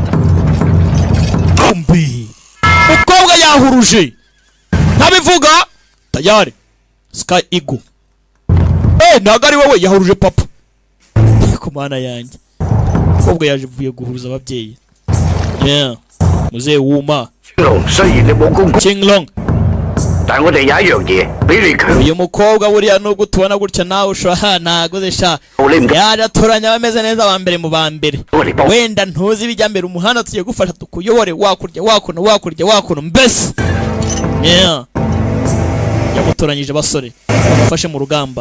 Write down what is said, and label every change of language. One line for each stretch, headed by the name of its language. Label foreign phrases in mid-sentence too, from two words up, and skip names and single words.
Kinyarwanda: Kumbi ukobwa yahuruje ntabivuga tayari Sky Eagle. Ntago ari wowe yahuruje papa ku mana yanjye. Ukobwa yaje vuye guhuruza ababyeyi. Muzee wuma Qinglong,
Cantonese: 但係我哋有一樣嘢比你強。
Kinyarwanda: uyu mukobwa buriya nubwo tubona gutya nawe ushobora naguze sha yaratoranya abameze neza ba mbere mu ba mbere. Wenda ntuzi bijya mbere umuhanda tugiye gufasha tukuyobore wakurya wakuno mbese. Yamutoranyije basore bamufashe mu rugamba.